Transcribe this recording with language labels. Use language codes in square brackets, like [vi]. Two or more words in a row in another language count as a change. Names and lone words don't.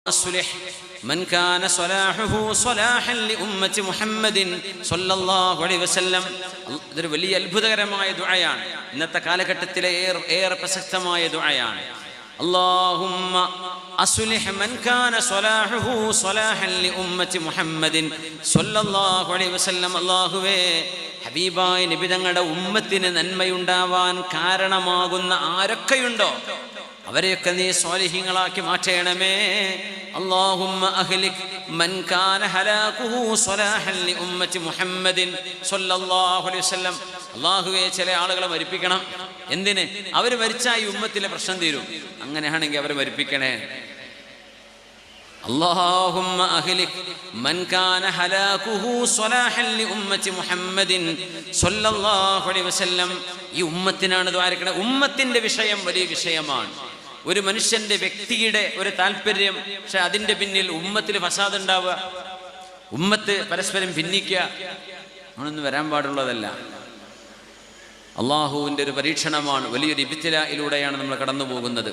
[ar] أصلح من كان صلاحه صلاحا لأمة محمد صلى الله عليه وسلم. [ml] ഇതൊരു വലിയ അത്ഭുതകരമായ ദുആയാണ്. ഇന്നത്തെ കാലഘട്ടത്തിലെ ഏറെ പ്രസക്തമായ ദുആയാണ്. [ar] اللهم أصلح من كان صلاحه صلاحا لأمة محمد صلى الله عليه وسلم. [ml] അല്ലാഹുവേ, ഹബീബായ നബി തങ്ങളുടെ ഉമ്മത്തിന് നന്മയുണ്ടാവാൻ കാരണമാകുന്ന ആരൊക്കെയുണ്ടോ അവരെയൊക്കെ നീ സ്വാലിഹീങ്ങളാക്കി മാറ്റണമേ. [ar] اللهم أهلك من كان هلاكه صلاحا لأمة محمد صلى الله عليه وسلم. [ml] അല്ലാഹുവേ, ചില ആളുകളെ മരിപ്പിക്കണം. എന്തിന്? അവർ മരിച്ചാൽ ഈ ഉമ്മത്തിലെ പ്രശ്നം തീരും. അങ്ങനെയാണെങ്കിൽ അവരെ മരിപ്പിക്കണേ. [ar] اللهم أهلك من كان هلاكه صلاحا لأمة محمد صلى الله عليه وسلم. [ml] ഈ ഉമ്മത്തിനാണ് ദ്വാരക്കണേ. ഉമ്മത്തിന്റെ വിഷയം വലിയ വിഷയമാണ്. ഒരു മനുഷ്യന്റെ വ്യക്തിയുടെ ഒരു താല്പര്യം, പക്ഷെ അതിന്റെ പിന്നിൽ ഉമ്മത്തിൽ ഫസാദ് ഉണ്ടാവുക, ഉമ്മത്ത് പരസ്പരം ഭിന്നിക്കുക, അങ്ങനൊന്നും വരാൻ പാടുള്ളതല്ല. അള്ളാഹുവിന്റെ ഒരു പരീക്ഷണമാണ്, വലിയൊരു ഇബ്തിലായിലൂടെയാണ് നമ്മൾ കടന്നു പോകുന്നത്.